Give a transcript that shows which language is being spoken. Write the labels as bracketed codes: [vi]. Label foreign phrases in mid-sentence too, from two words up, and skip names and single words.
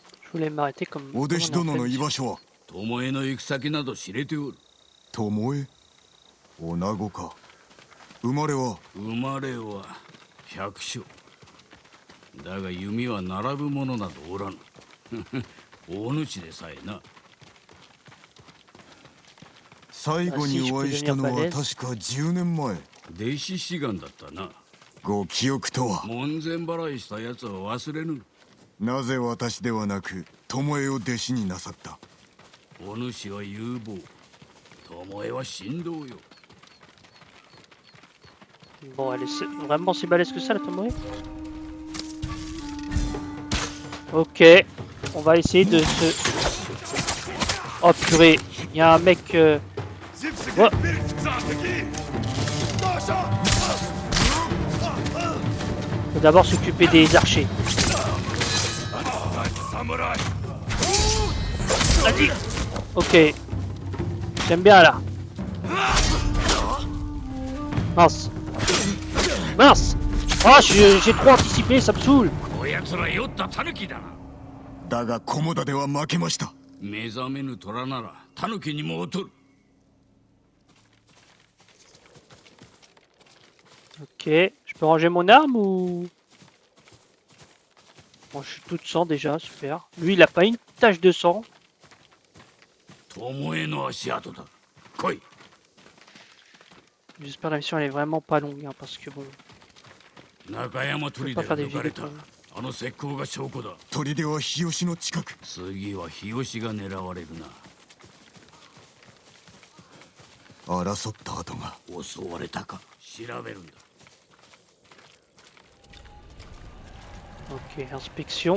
[fr] Je voulais m'arrêter comme. [ja] お弟子 [fr] comme on [ja] 殿 [fr] en [ja] の [fr] fait. [ja] 居場所は巴の行く先など知れておる。巴女子か。生まれは生まれは百姓。だが弓は並ぶ者などおらぬ。大主でさえな。最後にお会いしたのは確か10年前。弟子志願だったな。ご記憶とは門前払いしたやつは忘れぬ。なぜ私ではなく巴を弟子になさった？お主は有望。巴は神道よ。 [fr] Bon, elle est vraiment si balèze que ça, la Tomoe. Ok, on va essayer de se... Oh purée, il y a un mec... Oh. Faut d'abord s'occuper des archers. Vas-y. Ok. J'aime bien là. Mince. Mince. Oh, j'ai trop anticipé, ça me saoule. [ja] こやつら酔ったタヌキだな。だが菰田では負けました。目覚めぬ虎ならタヌキにも劣る。 [fr] Ok, je peux ranger mon arme ou... Bon, je suis tout de sang déjà, super. Lui, il a pas une tache de sang. [ja] 巴の足跡だ。来い。 [fr] J'espère que la mission elle est vraiment pas longue, hein, parce que bon... [ja] 中山砦で抜かれた。あの石膏が証拠だ。砦は日吉の近く。次は日吉が狙われるな。争った跡が。襲われたか調べるんだ。 [fr] Ok, inspection.